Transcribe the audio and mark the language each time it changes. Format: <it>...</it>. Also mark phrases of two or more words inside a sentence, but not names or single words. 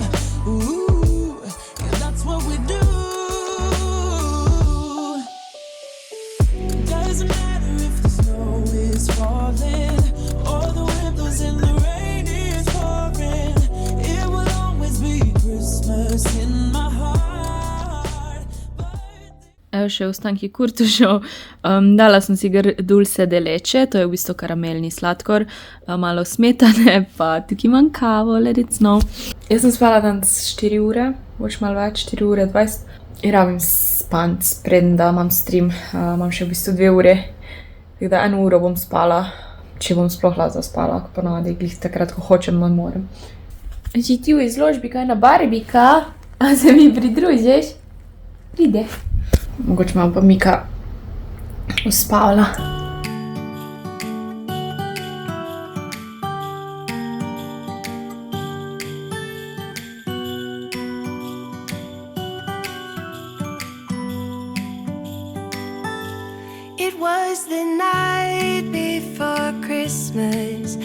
<en>Ooh, yeah, that's what we do. Doesn't matter if the snow is falling or the wind blows and the rain is pouring. It will always be Christmas in my heart.</en> <sl>Evo še ostanki kurtušov. Dala sem si</sl> <es>dulce de leche,</es> <sl>to je v bistvu karamelni sladkor, malo smetane, pa tukaj imam kavo,</sl> <en>let it snow.</en> <sl>Jaz sem spala danes 4 ure, boš malo več, 4 ure 20. In rabim spanc, preden da imam stream, imam še v bistvu 2 ure. Tako da 1 uro bom spala, če bom sploh lahko zaspala, ko ponavadi glih takrat, ko hočem, ne morem. Če ti v izložbi kaj na Barbika, a se mi pridružiš? Pride. Mogoče imam pa Mika uspavala.</sl> <en>It was the night before Christmas.</en>